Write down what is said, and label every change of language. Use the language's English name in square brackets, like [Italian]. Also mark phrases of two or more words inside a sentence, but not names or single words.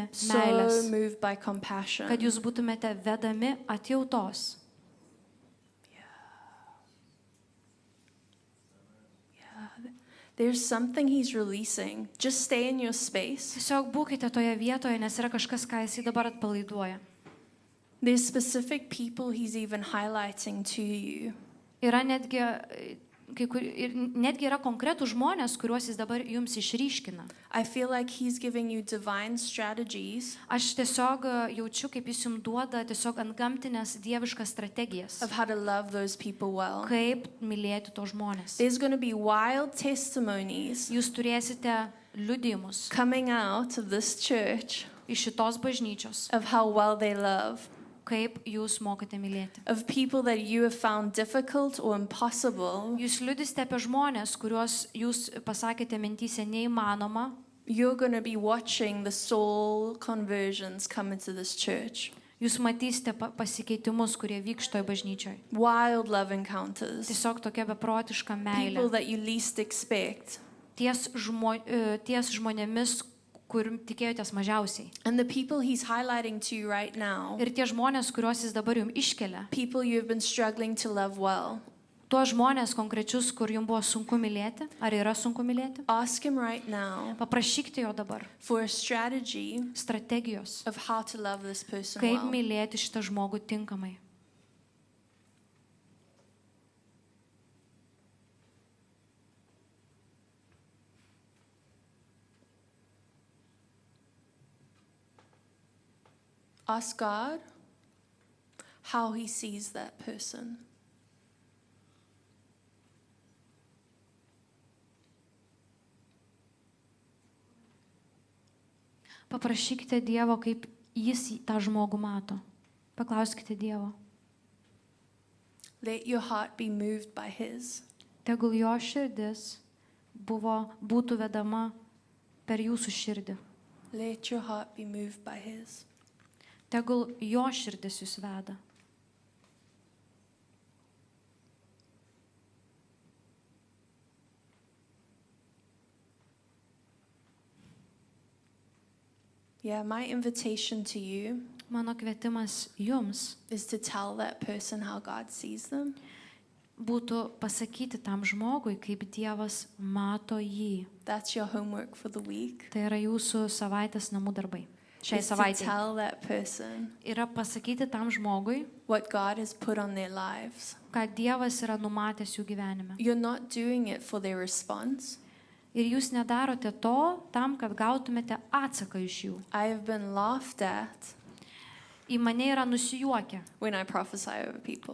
[English] so [Lithuanian] meilės, [English] moved by compassion. [Lithuanian] kad jūs būtumėte vedami atjautos. [English] There's something He's releasing. Just stay in your space. [Lithuanian] Tiesiog būkite toje vietoje, nes yra kažkas, ką Jisai dabar atpalaiduoja. [English] There's specific people He's even highlighting to you. [Lithuanian] Yra netgi yra konkretų žmonės, kuriuos Jis dabar jums išryškina. [English] I feel like He's giving you divine strategies [Lithuanian] Aš tiesiog jaučiu, kaip Jis jums duoda tiesiog antgamtinės dieviškas strategijas, [English] of how to love those people well. [Lithuanian] kaip mylėti tos žmonės. [English] There's going to be wild testimonies [Lithuanian] Jūs turėsite liudijimus [English] coming out of this church [Lithuanian] iš šitos bažnyčios, [English] of how well they love, [Lithuanian] kaip jūs mokate mylėti. [English] of people that you have found difficult or impossible. [Lithuanian] Jūs liudysite apie žmonės, kuriuos jūs pasakėte mintyse neįmanoma. [English] You're going to be watching the soul conversions come into this church. [Lithuanian] Jūs matysite pasikeitimus, kurie vyks šitoje bažnyčioje. [English] Wild love encounters. [Lithuanian] Tiesiog tokia beprotiška [English] People [Lithuanian] meilė. [English] that you least expect. [Lithuanian] Ties žmonėmis, kur tikėjotės mažiausiai. [English] And the people He's highlighting to you right now, [Lithuanian] Ir tie žmonės, kuriuos Jis dabar jums iškelia, [English] people you have been struggling to love well, [Lithuanian] tuos žmonės konkrečius, kur jums buvo sunku mylėti, ar yra sunku mylėti, [English] ask Him right now [Lithuanian] paprašykite jo dabar [English] for a strategy [Lithuanian] strategijos, [English] of how to love this person [Lithuanian] kaip [English] well. [Lithuanian] mylėti šitą žmogų tinkamai. [English] Ask God how He sees that person. [Lithuanian] Paprašykite Dievo, kaip Jis tą žmogų mato. Paklauskite Dievo. [English] Let your heart be moved by His. [Lithuanian] Tegul jo širdis būtų vedama per jūsų širdį. [English] Let your heart be moved by His. [Lithuanian] Tegul jo širdis jūs veda. [English] Yeah, my invitation to you [Lithuanian] Mano kvietimas jums [English] is to tell that person how God sees them. [Lithuanian] būtų pasakyti tam žmogui, kaip Dievas mato jį. [English] That's your homework for the week. [Lithuanian] Tai yra jūsų savaitės namų darbai. Šiai [English] Is to [Lithuanian] savaitei. [English] tell that person [Lithuanian] Yra pasakyti tam žmogui, [English] what God has put on their lives. [Lithuanian] ką Dievas yra numatęs jų gyvenime. [English] You're not doing it for their response. [Lithuanian] Ir jūs nedarote to tam, kad gautumėte atsaką iš jų. [English] I have been laughed at [Lithuanian] Į mane yra nusijuokę, [English] when I prophesy over people.